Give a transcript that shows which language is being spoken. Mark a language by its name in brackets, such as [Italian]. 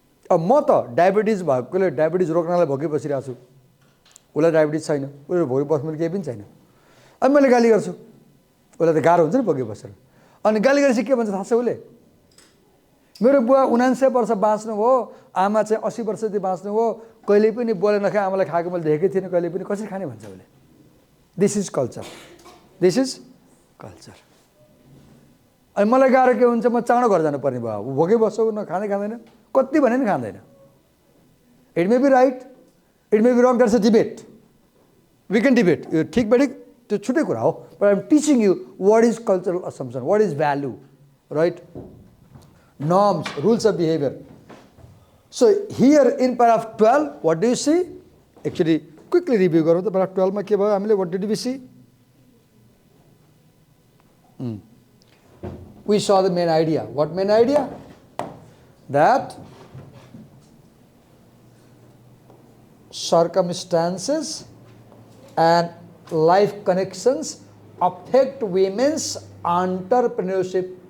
[Nepali] अब म त डायबिटिज भएकोले डायबिटिज रोक्नलाई भोकै बसिरहेको छु, उसलाई डायबिटिज छैन, उसले भोकै बस्नु केही पनि छैन। अनि मैले गाली गर्छु, उसलाई त गाह्रो हुन्छ नि भोकै बसेर। अनि गाली गरेपछि के भन्छ थाहा छ उसले? मेरो बुवा 79 वर्ष बाँच्नु भयो, आमा चाहिँ 80 वर्ष जति बाँच्नु भयो, कहिले पनि बोले नखाए आमालाई खाएको मैले देखेकै थिएन, कहिले पनि कसरी खाने भन्छ उसले। [English] This is culture, this is culture. [Nepali] अनि मलाई गाह्रो के हुन्छ, म चाँडो घर जानुपर्ने भयो, भोकै बस्छु, न खाँदै खाँदैन, कति भने नि खाँदैन। [English] it may be right, it may be wrong, that's a debate, we can debate, [Nepali] यो ठिक बेठिक त्यो छुट्टै कुरा हो। [English] But I am teaching you what is cultural assumption, what is value, right? Norms, rules of behavior. So here in paragraph 12, what do you see? Actually, quickly review [Nepali] गरौँ त [English] paragraph 12 [Nepali] मा के भयो हामीले, [English] what did we see? We saw the main idea. What main idea? That circumstances and life connections affect women's entrepreneurship.